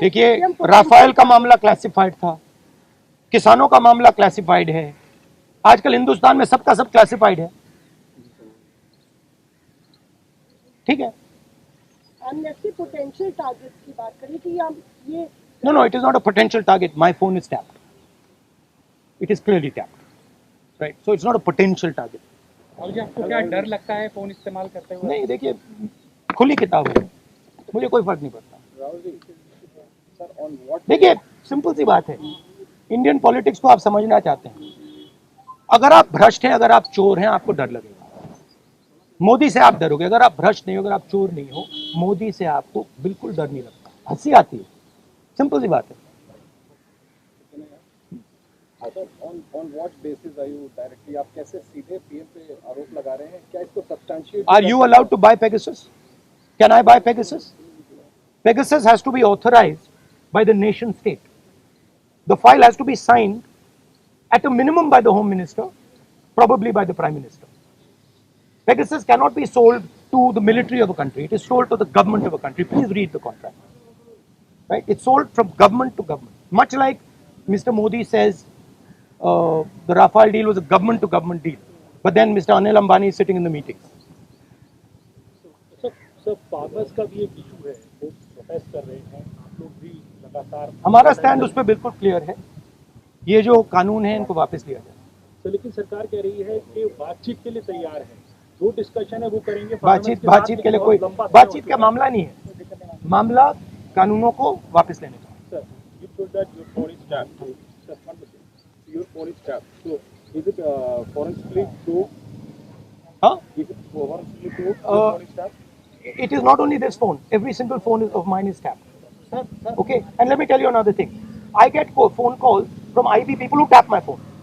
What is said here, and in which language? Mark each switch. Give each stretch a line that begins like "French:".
Hindi: देखिए, राफेल का मामला क्लासिफाइड था, किसानों का मामला क्लासिफाइड है, आजकल हिंदुस्तान में सबका सब क्लासिफाइड है, ठीक है। एमनेस्टी पोटेंशियल टारगेट्स की बात करी कि हम ये
English: No, it is not a potential target. My phone is tapped. It is clearly tapped. Right? So it's not a potential target.
Hindi: और आपको क्या डर लगता है फोन इस्तेमाल करते हुए? नहीं, देखिए, खुली किताब है, मुझे कोई फर्क नहीं पड़ता। देखिए, सिंपल सी बात है, इंडियन पॉलिटिक्स को आप समझना चाहते हैं, अगर आप भ्रष्ट हैं, अगर आप चोर हैं, आपको डर लगेगा। मोदी से आप डरोगे, अगर आप भ्रष्ट नहीं हो, अगर आप चोर नहीं हो, मोदी से आपको बिल्कुल डर नहीं लगता, हंसी आती है, सिंपल सी बात है।
English: On what basis are you directly,
Hindi: आप कैसे सीधे पीएम पे आरोप लगा रहे हैं? क्या इसको substantiate?
English: Are you allowed to buy Pegasus? Can I buy Pegasus? Pegasus has to be authorized by the nation state. The file has to be signed at a minimum by the Home Minister, probably by the Prime Minister. Pegasus cannot be sold to the military of a country. It is sold to the government of a country. Please read the contract. Right? It's sold from government to government. Much like Mr. Modi says the Rafale deal was a government to government deal. But then Mr. Anil Ambani is sitting in the meetings.
Hindi: Sir farmers का भी एक issue है, वो protest कर रहे हैं, आप लोग भी लगातार। हमारा स्टैंड उस पर बिल्कुल क्लियर है, ये जो कानून है इनको वापस लिया जाए। तो लेकिन सरकार कह रही है कि बातचीत के लिए तैयार है, जो डिस्कशन है वो करेंगे। बातचीत के लिए कोई बातचीत का मामला नहीं है, मामला कानूनों को वापस लेने का।
English: Sir, you told that your phone is tapped. Sir, one second. Your phone is tapped. So, is it forensically proved? Huh? Is it forensically proved your phone is tapped? It is not only this phone, every single phone of mine is tapped. Sir, Okay, and let me tell you another thing. I get phone calls from IB people who tap my phone.